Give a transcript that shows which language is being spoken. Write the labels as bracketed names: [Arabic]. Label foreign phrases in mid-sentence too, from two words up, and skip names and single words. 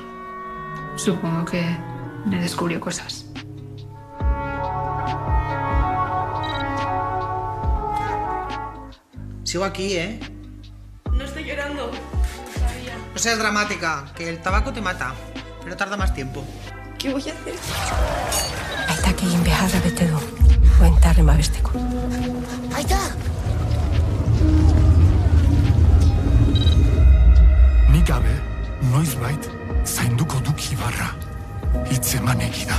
[Spanish] Supongo que me descubrió cosas. Sigo aquí, ¿eh? No estoy llorando. No seas dramática, que el tabaco te mata, pero tarda más tiempo. ¿Qué voy a hacer? [Basque] Aitak egin beharra bete du, oentarren babesteko. Aita! Nik gabe, noizbait, zainduko duk Ibarra. Hitz eman egidak.